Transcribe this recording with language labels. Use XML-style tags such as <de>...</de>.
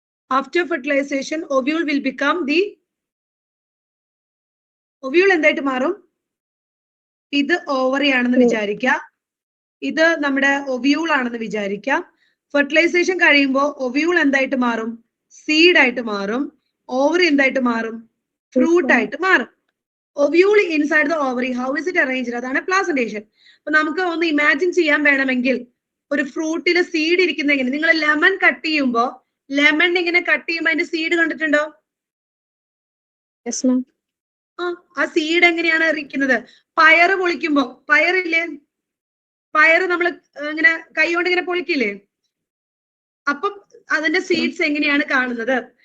<en>after fertilisation ovule will become the ovule</en> <ml>എന്തായിട്ട് മാറും? ഇത് ഓവറി ആണെന്ന് വിചാരിക്കുക, ഇത് നമ്മുടെ ഒവ്യൂൾ ആണെന്ന് വിചാരിക്കുക. ഫെർട്ടിലൈസേഷൻ കഴിയുമ്പോൾ ഒവ്യൂൾ എന്തായിട്ട് മാറും? സീഡ് ആയിട്ട് മാറും. ഓവറി എന്തായിട്ട് മാറും? ഫ്രൂട്ട് ആയിട്ട് മാറും.</ml> <en>Ovule inside the ovary, how is it arranged?</en> <ml>അതാണ് പ്ലാസന്റേഷൻ. അപ്പൊ നമുക്ക് ഒന്ന് ഇമാജിൻ ചെയ്യാൻ വേണമെങ്കിൽ ഒരു ഫ്രൂട്ടില് സീഡ് ഇരിക്കുന്ന എങ്ങനെ, നിങ്ങൾ ലെമൺ കട്ട് ചെയ്യുമ്പോ ലെമൺ ഇങ്ങനെ കട്ട് ചെയ്യുമ്പോ അതിന്റെ സീഡ് കണ്ടിട്ടുണ്ടോ?</ml> <en>Yes, ma'am.</en> <ml>ആ സീഡ് എങ്ങനെയാണ് ഇരിക്കുന്നത്? പയറ് പൊളിക്കുമ്പോ, പയറില്ലേ, പയറ് നമ്മൾ ഇങ്ങനെ കൈ കൊണ്ട് ഇങ്ങനെ പൊളിക്കില്ലേ, അപ്പം അതിന്റെ സീഡ്സ് എങ്ങനെയാണ് കാണുന്നത്?</ml>